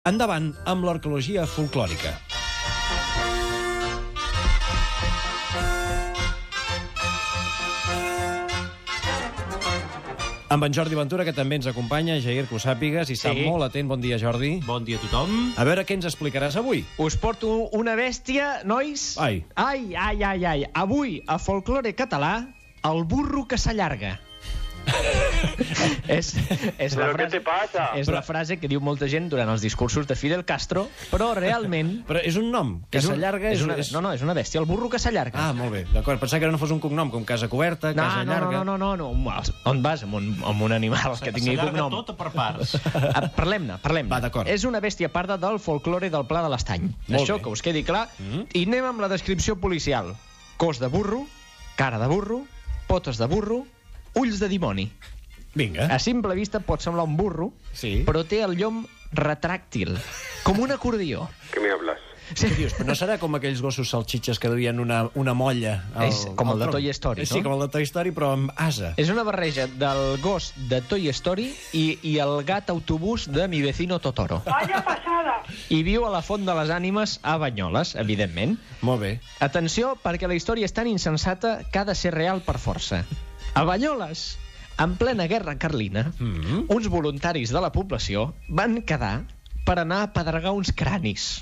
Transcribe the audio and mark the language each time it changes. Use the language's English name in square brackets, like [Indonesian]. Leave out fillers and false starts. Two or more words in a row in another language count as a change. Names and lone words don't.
[Catalan] Endavant amb l'arqueologia folclòrica. Amb en Jordi Ventura, que també ens acompanya, Jair, que ho sàpigues, i està molt atent. Bon dia, Jordi. Bon dia a tothom. A veure què ens explicaràs avui. Us porto una bèstia, nois. Ai. Ai. Avui, a folklore català, el burro que s'allarga. és [Spanish] ¿Pero qué te pasa? [Catalan] És la frase que diu molta gent durant els discursos de Fidel Castro, però realment... Però és un nom, que s'allarga... No, és una bèstia, el burro que s'allarga. Ah, molt bé, d'acord. Pensava que no fos un cognom, com Casa Coberta, Casa Llarga... No. On vas amb un animal que tingui cognom? S'allarga tot per parts. Parlem-ne. Va, d'acord. És una bèstia parda del folklore del Pla de l'Estany. Això que us quedi clar. I anem amb la descripció policial. Cos de burro, cara de burro, potes de burro, ulls de dimoni. Vinga. A simple vista pot semblar un burro, Sí. però té el llom retràctil, com un acordió. [Spanish] ¿Qué me hablas? [Catalan] Què dius? Però no serà com aquells gossos salxitxes que duien una molla És com el de tronc? Toy Story, Sí, no? com el de Toy Story, però amb asa. És una barreja del gos de Toy Story i el gat autobús de Mi vecino Totoro. [Spanish] ¡Vaya pasada! [Catalan] I viu a la Font de les Ànimes a Banyoles, evidentment. Molt bé. Atenció, perquè la història és tan insensata que ha de ser real per força. A Banyoles, en plena guerra carlina, uns voluntaris de la població van quedar per anar a pedregar uns cranis.